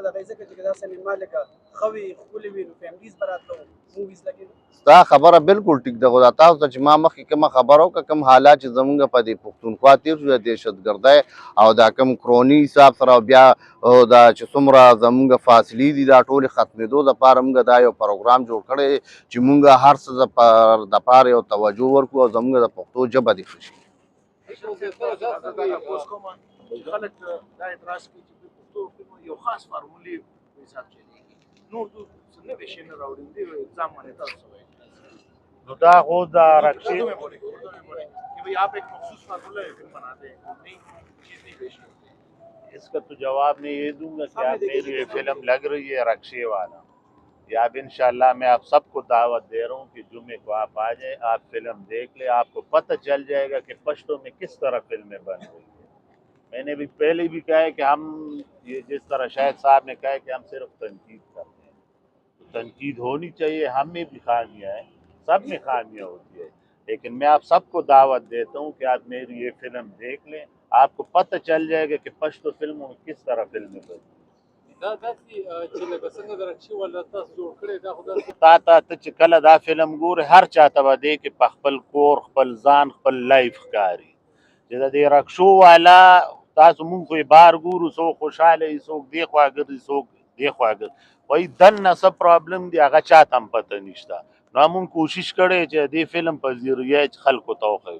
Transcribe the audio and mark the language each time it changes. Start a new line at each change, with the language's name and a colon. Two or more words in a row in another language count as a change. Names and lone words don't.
Pashto: دغه ځکه چې دا سینما لکه ښه وي ښکلې وي نو فیملیز به راتلو موویز لګېدو ستا خبره بالکل ټیک ده خو دا تاسو ته چې ما مخکې کومه خبره وکړه کوم حالات چې زمونږ په دې پښتونخوا تېر شو د دهشتګردۍ او دا کوم کروني حساب سره او بیا دا چې څومره زمونږ فاصلې دي دا ټولې ختمېدو دپاره موږ دا یو پروګرام جوړ کړی چې موږ هر څه دپاره یو توجه ورکړو او زمونږ د پښتو ژبه دې ښه شي خلک دا اعتراض کوي چې د پښتو فلم یو خاص فارمولې په حساب چلیږي نور نوې شی نه راوړي دې ځان باندې تاسو وایي نو دا خو د رقصې
Urdu: کہ بھائی آپ ایک مخصوص فارمولا فلم بناتے ہیں نئی چیز نہیں پیش کرتے اس کا تو جواب میں یہ دوں گا کہ آپ میری یہ فلم لگ رہی ہے رقصے والا یا اب ان شاء اللہ میں آپ سب کو دعوت دے رہا ہوں کہ جمعے کو آپ آ جائے آپ فلم دیکھ لے آپ کو پتا چل جائے گا کہ پشتو میں کس طرح فلمیں بن رہی ہے میں نے بھی پہلے بھی کہا ہے کہ ہم یہ جس طرح شاہد صاحب نے کہا ہے کہ ہم صرف تنقید کرتے ہیں تو تنقید ہونی چاہیے ہم میں بھی خامیاں ہیں سب میں خامیاں ہوتی ہے لیکن میں آپ سب کو دعوت دیتا ہوں کہ آپ میری یہ فلم دیکھ لیں آپ کو پتا چل جائے گا کہ پشتو فلموں میں کس طرح فلمیں بنی
Pashto: تا کله دا فلم ګورې هر چاته به دی کې په خپل کور خپل ځان خپل لایف ښکاري چې د دې رکشو والا تاسو مونږ خو یې بار ګورو څوک خوشحاله وي څوک دې خوا ګرځي څوک دې خوا ګرځي وایي دننه څه پرابلم دی هغه چاته هم پته نشته نو مونږ کوشش کړی چې دې فلم په ذریعه خلکو ته وښیو